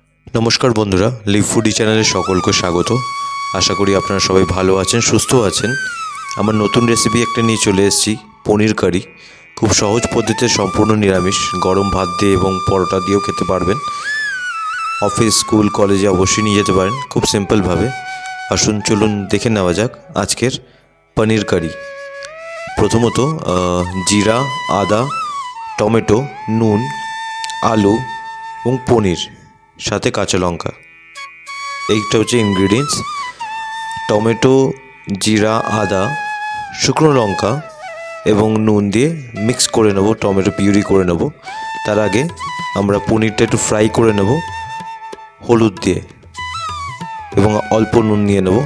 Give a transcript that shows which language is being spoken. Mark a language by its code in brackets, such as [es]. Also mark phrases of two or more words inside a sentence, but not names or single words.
[bn] নমস্কার বন্ধুরা লিভ ফুডি চ্যানেলে সকলকে স্বাগত। আশা করি আপনারা সবাই ভালো আছেন সুস্থ আছেন। আমার নতুন রেসিপি একটা নিয়ে চলে এসেছি পনির কারি। খুব সহজ পদ্ধতিতে সম্পূর্ণ নিরামিষ গরম ভাত দিয়ে এবং পরোটা দিয়েও খেতে পারবেন। অফিস স্কুল কলেজে অবশ্যই নিয়ে যেতে পারেন খুব সিম্পল ভাবে। আসুন চলুন দেখে নেওয়া যাক আজকের পনির কারি। প্রথমত জিরা আদা টমেটো নুন আলু আর পনির সাথে কাঁচা লঙ্কা এইটা হচ্ছে ইনগ্রেডিয়েন্টস। টমেটো জিরা আদা শুকনো লঙ্কা এবং নুন দিয়ে মিক্স করে নেব, টমেটো পিউরি করে নেব। তার আগে আমরা পনিরটা একটু ফ্রাই করে নেব হলুদ দিয়ে এবং অল্প নুন নিয়ে নেব।